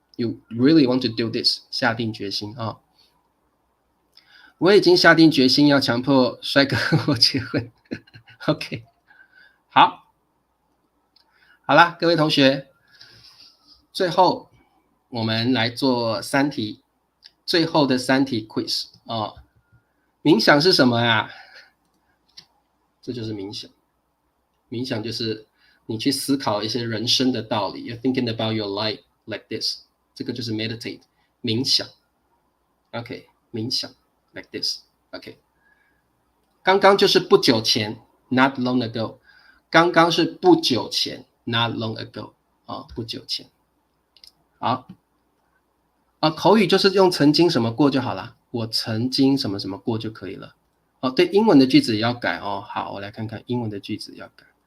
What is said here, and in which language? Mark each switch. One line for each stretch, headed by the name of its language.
English: You really want to do this，
Chinese: 下定决心啊。我已经下定决心要强迫帅哥和我结婚。 OK， 好啦，各位同学，最后我们来做3题，最后的3题 quiz 啊。冥想是什么呀？这就是冥想。冥想就是你去思考一些人生的道理。
English: You're thinking about your life like this，
Chinese: 这个就是
English: meditate， 冥想。 OK， 冥想 like this。OK，
Chinese: 刚刚就是不久前
English: ，not long ago。
Chinese: 刚刚是不久前 ，
English: not long ago。
Chinese: 不久前。好，口语就是用曾经什么过就好了，我曾经什么什么过就可以了。对，英文的句子也要改哦。好，我来看看英文的句子要改。